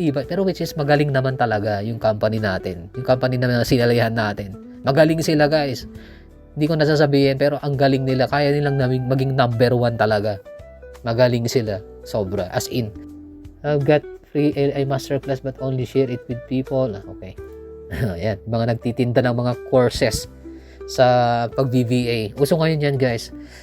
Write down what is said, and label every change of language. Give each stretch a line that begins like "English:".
Filipino: Pero which is magaling naman talaga yung company natin. Yung company na sinalayan natin. Magaling sila, guys. Hindi ko nasasabihin, pero ang galing nila. Kaya nilang maging number 1 talaga. Magaling sila. Sobra.
English: As in, I've got free AI masterclass but only share it with people.
Filipino: Okay. Ayan. Mga nagtitinda ng mga courses sa pag-VBA. Uso ngayon yan, guys.